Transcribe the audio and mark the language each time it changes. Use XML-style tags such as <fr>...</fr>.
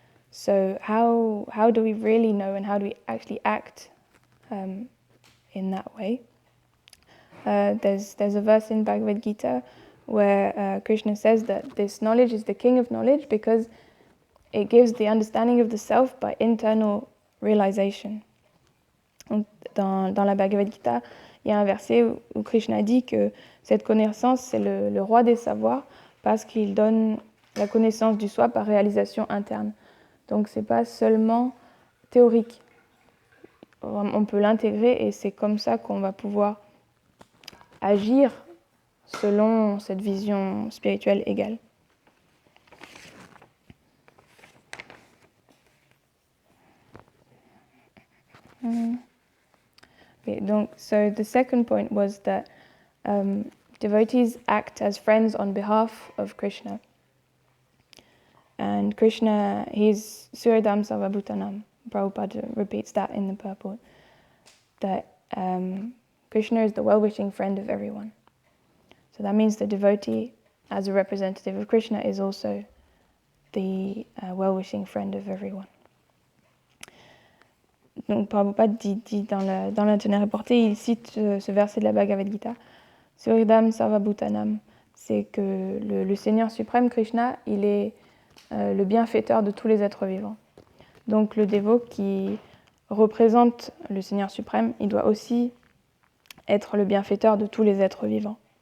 <en>So how do we really know, and how do we actually act in that way? There's a verse in Bhagavad Gita where Krishna says that this knowledge is the king of knowledge because it gives the understanding of the self by internal realization.</en> <fr>Dans la Bhagavad Gita, il y a un verset où Krishna dit que cette connaissance, c'est le roi des savoirs parce qu'il donne la connaissance du soi par réalisation interne. Donc c'est pas seulement théorique. On peut l'intégrer et c'est comme ça qu'on va pouvoir agir selon cette vision spirituelle égale.</fr> <en>Okay, so the second point was that devotees act as friends on behalf of Krishna. And Krishna, he's Suridam Sarvabhutanam. Prabhupada repeats that in the purport. That Krishna is the well-wishing friend of everyone. So that means the devotee, as a representative of Krishna, is also the well-wishing friend of everyone.</en> <fr>Donc Prabhupada dit dans l'Antenaire reporté, il cite ce verset de la Bhagavad Gita, Suridam Sarvabhutanam, c'est que le Seigneur suprême Krishna, il est le bienfaiteur de tous les êtres vivants. Donc le dévot qui représente le Seigneur suprême, il doit aussi être le bienfaiteur de tous les êtres vivants.</fr>